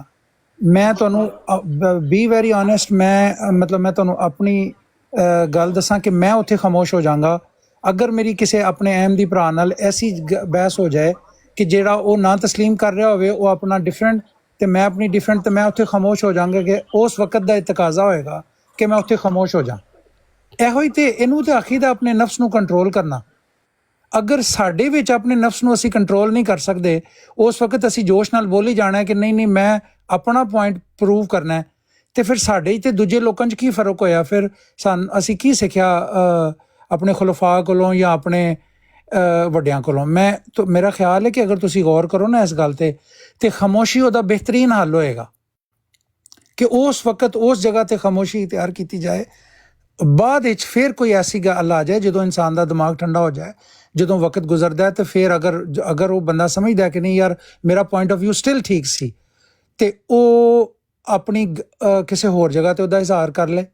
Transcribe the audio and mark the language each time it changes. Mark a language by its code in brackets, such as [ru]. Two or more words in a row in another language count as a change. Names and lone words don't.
[pa] میں تانوں [en] be very honest, [pa] میں تانوں اپنی گل دساں کہ میں اتھے خاموش ہو جاں گا اگر میری کسی اپنے احمدی بھرا نال ایسی بحث ہو جائے کہ جیڑا وہ نہ تسلیم کر رہا ہوئے وہ اپنا ڈیفرنٹ تے میں اپنی ڈیفرنٹ، تے میں اتھے خاموش ہو جاں گا کہ اس وقت دا تقاضا ہوئے گا کہ میں اتھے خاموش ہو جاں۔ ایہو ہی تے اینوں تے عقیدہ اپنے نفس نو کنٹرول کرنا۔ اگر ساڈے وچ اپنے نفس نو اسی کنٹرول نہیں کر سکدے، اس وقت اسی جوش نال بولی جانا ہے کہ نہیں میں اپنا [en] point prove [pa] کرنا ہے، تے پھر ساڈے تے دوجے لوکاں چ کی فرق ہویا؟ پھر اسی کی سکھیا اپنے خلفاء کولوں یا اپنے وڈیاں کولوں؟ تو میرا خیال ہے کہ اگر تسی غور کرو نا اس گل تے خاموشی دا بہترین حل ہوئے گا ਕਿ ਉਸ ਵਕਤ ਉਸ ਜਗ੍ਹਾ ਤੇ ਖਾਮੋਸ਼ੀ ਇਖਤਿਆਰ ਕੀਤੀ ਜਾਏ। ਬਾਅਦ ਵਿੱਚ ਫਿਰ ਕੋਈ ਐਸੀ ਗੱਲ ਆ ਜਾਏ ਜਦੋਂ ਇਨਸਾਨ ਦਾ ਦਿਮਾਗ ਠੰਡਾ ਹੋ ਜਾਏ, ਜਦੋਂ ਵਕਤ ਗੁਜ਼ਰਦਾ ਹੈ, ਤੇ ਫਿਰ ਅਗਰ ਉਹ ਬੰਦਾ ਸਮਝਦਾ ਕਿ ਨਹੀਂ ਯਾਰ ਮੇਰਾ [en] point of view still [pa] ਠੀਕ ਸੀ, ਤੇ ਉਹ ਆਪਣੀ ਕਿਸੇ ਹੋਰ ਜਗ੍ਹਾ ਤੇ ਉਹਦਾ ਇਜ਼ਹਾਰ ਕਰ ਲੈ।